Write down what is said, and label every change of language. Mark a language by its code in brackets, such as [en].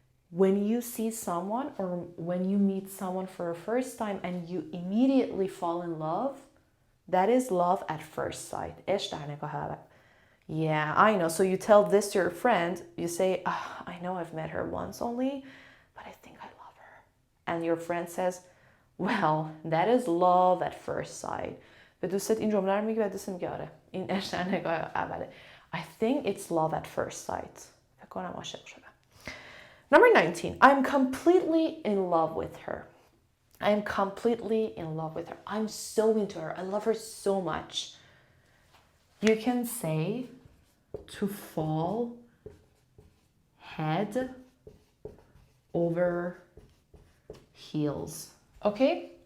[en] When you see someone or when you meet someone for the first time and you immediately fall in love, that is love at first sight. [fa] عشق در نگاه اول. [en] Yeah, I know. So you tell this to your friend, you say, I know I've met her once only, but I think I love her. And your friend says, well, that is love at first sight. [fa] به دوستت این جمله رو میگی و دوست میگه آره این عشق در نگاه اوله. [en] I think it's love at first sight. [fa] فکر کنم عاشق شدم. [en] Number 19. I'm completely in love with her. I'm completely in love with her. I'm so into her. I love her so much. You can say to fall head over heels. Okay?